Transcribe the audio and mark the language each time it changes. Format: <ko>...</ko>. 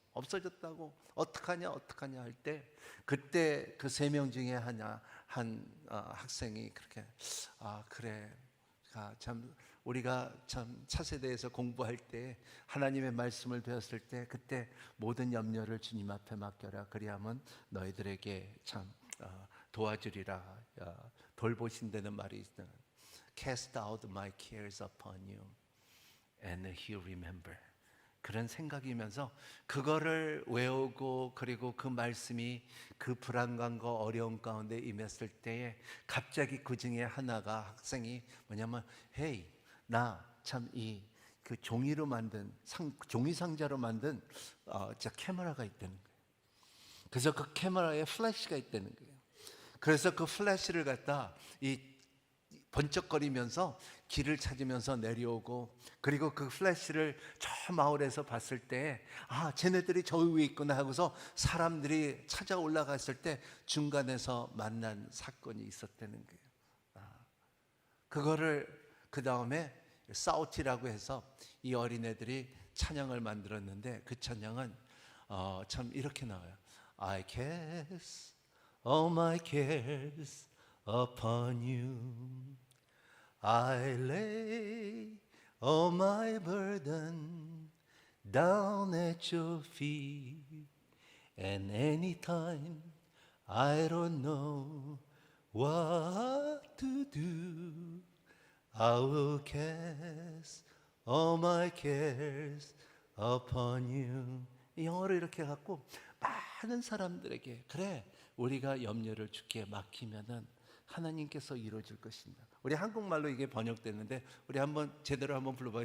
<ko>없어졌다고 어떡하냐 할 때, 그때 그 세 명 중에 한 학생이 그렇게 그래, 참 우리가 참 차세대에서 공부할 때 하나님의 말씀을 배웠을 때, 그때 모든 염려를 주님 앞에 맡겨라. 그리하면 너희들에게 참 도와주리라. 돌보신다는 말이 있다.</ko> <en>Cast out my cares upon you and he'll remember.</en> <ko>그런 생각이면서 그거를 외우고, 그리고 그 말씀이 그 불안감과 어려움 가운데 임했을 때에 갑자기 그 중에 하나가, 학생이 뭐냐면, 헤이, 나 참 그 종이로 만든 종이 상자로 만든 카메라가 있다는 거예요. 그래서 그 카메라에 플래시가 있다는 거예요. 그래서 그 플래시를 갖다 번쩍거리면서 길을 찾으면서 내려오고, 그리고 그 플래시를 저 마을에서 봤을 때 쟤네들이 저 위에 있구나 하고서 사람들이 찾아 올라갔을 때 중간에서 만난 사건이 있었다는 거예요. 그거를 그 다음에 사우티라고 해서 이 어린애들이 찬양을 만들었는데, 그 찬양은 참 이렇게 나와요.</ko> <en>I cast all my cares upon you. I lay all my burden down at your feet. And anytime I don't know what to do, I will cast all my cares upon you.</en> <ko>영어로 이렇게 갖고 많은 사람들에게, 그래, 우리가 염려를 주께 맡기면은 하나님께서 이루어질 것입니다. 우리 한국말로 이게 번역됐는데, 우리 한번 제대로 한번 불러봐요.</ko>